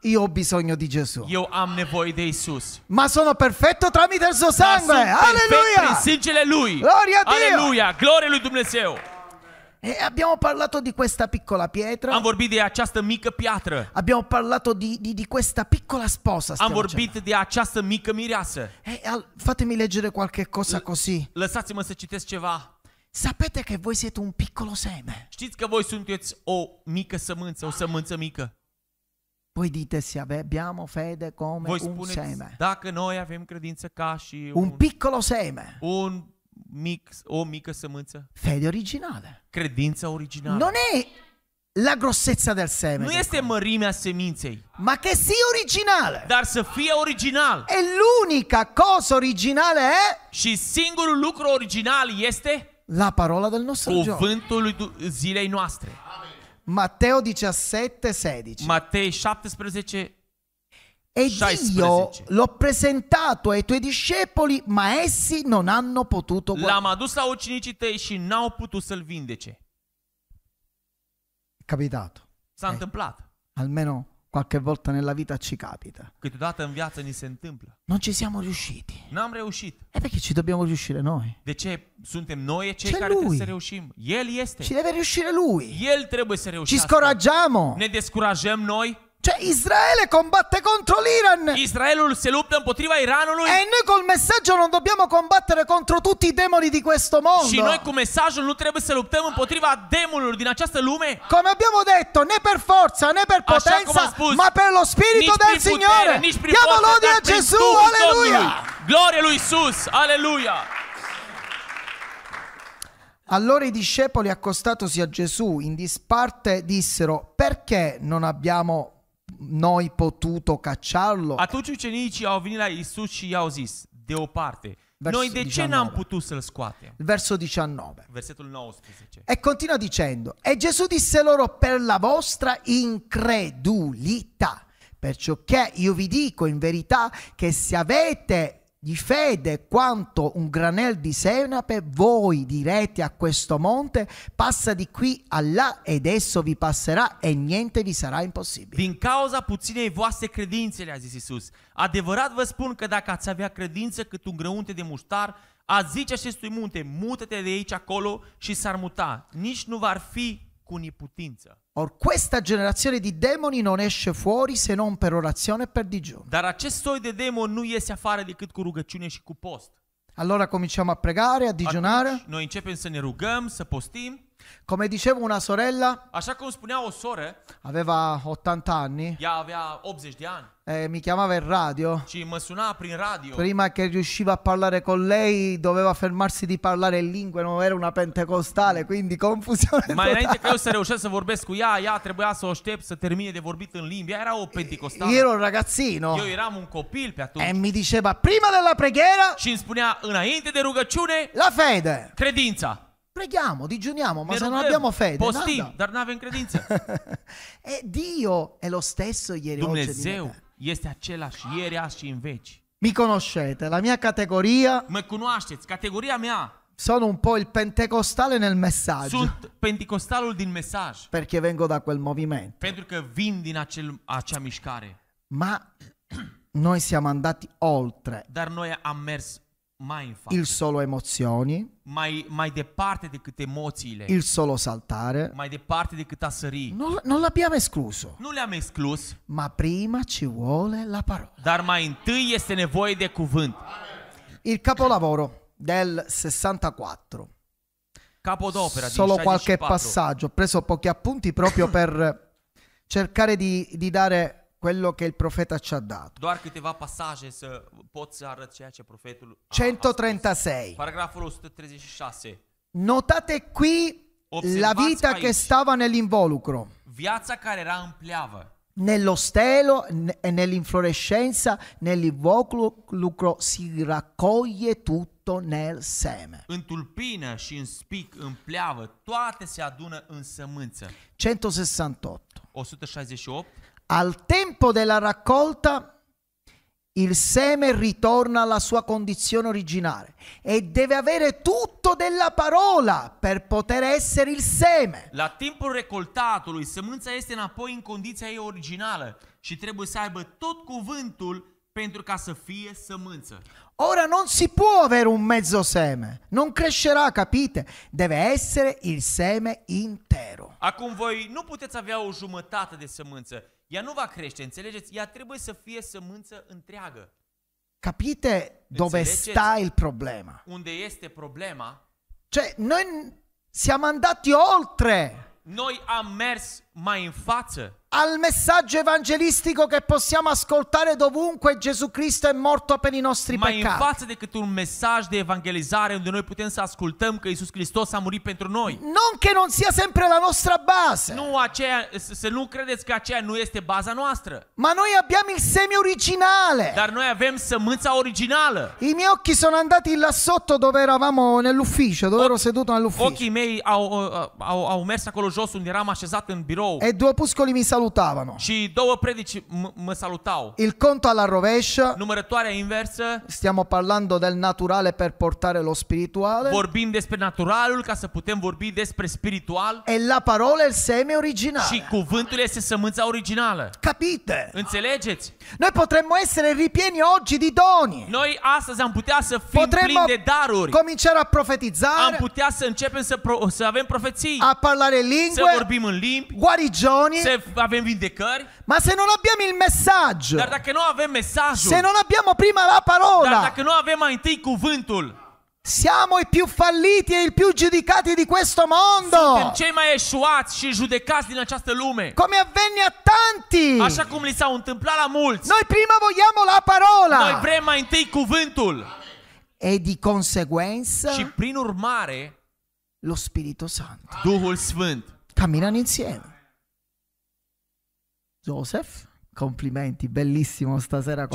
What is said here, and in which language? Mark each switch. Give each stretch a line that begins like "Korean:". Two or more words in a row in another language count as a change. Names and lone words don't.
Italian: io ho bisogno di Gesù.
Romanian: Eu am nevoie de Isus.
Italian: Ma sono perfetto tramite il suo
Romanian: Dar
Italian: sangue.
Romanian: sunt perfect prin
Italian: Alleluia!
Romanian: sângele Lui.
Italian: Gloria a Dio!
Romanian: Aleluia! Glorie lui Dumnezeu!
Italian: E abbiamo parlato di questa piccola pietra.
Romanian: Am vorbit de această mică piatră.
Italian: Abbiamo parlato di questa piccola sposa.
Romanian: Am
Italian: stiamo
Romanian: vorbit
Italian: dicendo.
Romanian: de această mică mireasă.
Italian: Fatemi leggere qualche cosa così.
Romanian: Lăsați-mă să citesc ceva.
Italian: Sapete che voi siete un piccolo seme.
Romanian: Știți că voi sunteți o mică sămânță, o sămânță mică.
Italian: Voi dite se abbiamo fede come
Romanian: Voi
Italian: un
Romanian: spuneți,
Italian: seme.
Romanian: dacă noi avem credință ca și
Italian: Un piccolo seme.
Romanian: o mică sămânță,
Italian: Fede originale.
Romanian: credință originală.
Italian: Non è la grossezza del seme.
Romanian: Nu este mărimea seminței,
Italian: Ma che sia originale.
Romanian: dar să fie original.
Italian: E l'unica cosa originale è
Romanian: Și singurul lucru original este
Italian: la parola del nostro giorno.
Romanian: cuvântul lui zilei noastre.
Italian: Matteo 17:16.
Romanian: Matei 17.
Italian: E
Romanian: 16.
Italian: Dio l'ho presentato ai tuoi discepoli, ma essi non hanno potuto guardare.
Romanian: L-am adus la ucenicii tăi și n-au putut să-l vindece.
Italian: È capitato.
Romanian: S-a întâmplat.
Italian: Almeno qualche volta nella vita ci capita.
Romanian: Câteodată în viață ni se întâmplă.
Italian: Non ci siamo riusciti.
Romanian: N-am reușit.
Italian: E perché ci dobbiamo riuscire noi?
Romanian: De ce suntem noi cei Ce care
Italian: lui?
Romanian: trebuie să reușim? El este.
Italian: Ci deve riuscire lui.
Romanian: El trebuie să
Italian: Ci
Romanian: reușească.
Italian: scoraggiamo.
Romanian: Ne descurajăm noi.
Italian: Cioè Israele combatte contro l'Iran.
Romanian: Israelul se luptă împotriva Iranului.
Italian: E noi col messaggio non dobbiamo combattere contro tutti i demoni di questo mondo.
Romanian: Și noi cu mesajul nu trebuie să luptăm împotriva demonilor din această lume.
Italian: Come abbiamo detto, né per forza né per
Romanian: Așa cum
Italian: potenza,
Romanian: am spus,
Italian: ma per lo Spirito
Romanian: nici
Italian: del
Romanian: prin
Italian: Signore.
Romanian: putere, nici prin
Italian: Diamo
Romanian: forță,
Italian: lode
Romanian: dar
Italian: a
Romanian: prin
Italian: Gesù,
Romanian: Duhul
Italian: alleluia.
Romanian: Domnului. Glorie lui Isus, aleluia.
Italian: Allora i discepoli, accostatosi a Gesù in disparte, dissero: perché non abbiamo noi potuto cacciarlo?
Romanian: Atunci ucenicii au venit la Isus și i-au zis, deoparte, Versul noi de ce 19. n-am putut să-l scoatem?
Italian: Il verso 19.
Romanian: Versetul 19.
Italian: E continua dicendo: e Gesù disse loro: per la vostra incredulità. Perciò che io vi dico in verità che se avete di fede quanto un granel di senape, voi direte a questo monte: passa di qui a là, ed esso vi passerà e niente vi sarà impossibile.
Romanian: Din cauza puținei voastre credințe, le-a zis Isus. Adevărat vă spun că dacă ați avea credință cât un grăunte de muștar, ați zice acestui munte, mută-te de aici acolo și s-ar muta. Nici nu va fi cu neputință.
Italian: Or questa generazione di demoni non esce fuori se non per orazione e per digiuno.
Romanian: Dar acest soi de demon nu iese afară decât cu rugăciune și cu post.
Italian: Allora cominciamo a pregare, a digiunare.
Romanian: Atunci, noi începem să ne rugăm, să postim.
Italian: Come diceva una sorella,
Romanian: Așa cum spunea o soră,
Italian: aveva 80 anni,
Romanian: ea avea 80 de ani
Italian: mi chiamava in radio.
Romanian: și mă suna prin radio.
Italian: Prima che riusciva a parlare con lei doveva fermarsi di parlare in lingue, non era una pentecostale, quindi confusione
Romanian: Mai
Italian: totale.
Romanian: înainte că eu să reușesc să vorbesc cu ea trebuia să o aștept să termine de vorbit în limbi. Ea era o penticostală.
Italian: Io ero un ragazzino
Romanian: Eu eram un copil pe atunci.
Italian: e mi diceva prima della preghiera
Romanian: Și îmi spunea, înainte de rugăciune,
Italian: la fede.
Romanian: credința.
Italian: Preghiamo, digiuniamo, ma
Romanian: Ne
Italian: se non
Romanian: rugăm,
Italian: abbiamo fede,
Romanian: postim,
Italian: nada.
Romanian: dar nu avem credință.
Italian: E Dio è lo stesso ieri, oggi e
Romanian: Dumnezeu
Italian: dimani.
Romanian: este același ieri, azi și în veci.
Italian: Mi conoscete, la mia categoria,
Romanian: Mă cunoașteți, categoria mea.
Italian: sono un po' il pentecostale nel messaggio,
Romanian: Sunt penticostalul din mesaj.
Italian: perché vengo da quel movimento.
Romanian: Pentru că vin din acea mișcare.
Italian: Ma noi siamo andati oltre
Romanian: Dar noi am mers mai în față.
Italian: il solo emozioni,
Romanian: Mai departe decât emoțiile.
Italian: il solo saltare.
Romanian: Mai departe decât a sări.
Italian: Non l'abbiamo escluso,
Romanian: Nu le-am exclus,
Italian: ma prima ci vuole la parola.
Romanian: dar mai întâi este nevoie de cuvânt.
Italian: Il capolavoro del 64.
Romanian: Capodopera din
Italian: Solo qualche
Romanian: 64.
Italian: passaggio. Ho preso pochi appunti proprio per cercare di dare quello che il profeta ci ha dato.
Romanian: Doar câteva pasaje să pot să arăt ceea ce profetul a 136. spus. Paragraful 136.
Italian: Notate qui la
Romanian: Observați
Italian: vita
Romanian: aici
Italian: che stava nell'involucro,
Romanian: viața care era în pleavă.
Italian: nello stelo e nell'inflorescenza, nell'involucro si raccoglie tutto nel seme.
Romanian: În tulpină și în spic, în pleavă, toate se adună în sămânță.
Italian: 168.
Romanian: 168.
Italian: Al tempo della raccolta il seme ritorna alla sua condizione originale e deve avere tutto della parola per poter essere il seme.
Romanian: La timpul recoltatului, sămânța este înapoi în condiția ei originală și trebuie să aibă tot cuvântul pentru ca să fie sămânță.
Italian: Ora non si può avere un mezzo seme, non crescerà, capite? Deve essere il seme intero.
Romanian: Acum voi nu puteți avea o jumătate de sămânță. Ea nu va crește, înțelegeți? Ea trebuie să fie sămânță întreagă.
Italian: Capite dove
Romanian: Înțelegeți?
Italian: sta il problema?
Romanian: Unde este problema?
Italian: Cioè, noi siamo andati oltre
Romanian: Noi am mers mai în față
Italian: al messaggio evangelistico che possiamo ascoltare dovunque. Gesù Cristo è morto per i nostri
Romanian: mai în
Italian: peccati.
Romanian: față decât un mesaj de evangelizare unde noi putem să ascultăm că Iisus Hristos a murit pentru noi.
Italian: Non che non sia sempre la nostra base,
Romanian: Nu aceea, să nu credeți că aceea nu este baza noastră.
Italian: ma noi abbiamo il seme originale.
Romanian: Dar noi avem sămânța originală.
Italian: I miei occhi sono andati là sotto dove eravamo nell'ufficio, dove ero seduto nell'ufficio.
Romanian: Ochii mei au mers acolo jos unde eram așezat în birou.
Italian: E due opuscoli mi salutavano.
Romanian: Și două predici mă salutau.
Italian: Il conto alla rovescia.
Romanian: Numărătoarea inversă.
Italian: Stiamo parlando del naturale per portare lo spirituale.
Romanian: Vorbim despre naturalul ca să putem vorbi despre spiritual.
Italian: E la parola è il seme originale.
Romanian: Și cuvântul este sămânța originală.
Italian: Capite?
Romanian: Înțelegeți?
Italian: Noi potremmo essere ripieni oggi di doni.
Romanian: Noi astăzi am putea să fim
Italian: Potremmo
Romanian: plini de daruri.
Italian: cominciare a
Romanian: Am
Italian: profetizzare,
Romanian: putea să începem să avem profeții.
Italian: a parlare
Romanian: Să
Italian: lingue,
Romanian: vorbim în limbi.
Italian: guarigioni.
Romanian: Să avem vindecări.
Italian: Ma se non abbiamo il messaggio,
Romanian: Dar dacă nu avem mesajul.
Italian: se non abbiamo prima la
Romanian: Dar
Italian: parola,
Romanian: dacă nu avem mai întâi cuvântul.
Italian: siamo i più falliti e i più giudicati di questo
Romanian: Suntem
Italian: mondo.
Romanian: cei mai eșuați și judecați din această lume.
Italian: Come avvenne a tanti.
Romanian: Așa cum li s-au întâmplat la mulți.
Italian: Noi prima vogliamo la parola.
Romanian: Noi vrem mai întâi cuvântul.
Italian: E di conseguenza
Romanian: Și prin urmare,
Italian: lo Spirito Santo.
Romanian: Duhul Sfânt.
Italian: Camminano insieme. Joseph, complimenti, bellissimo stasera con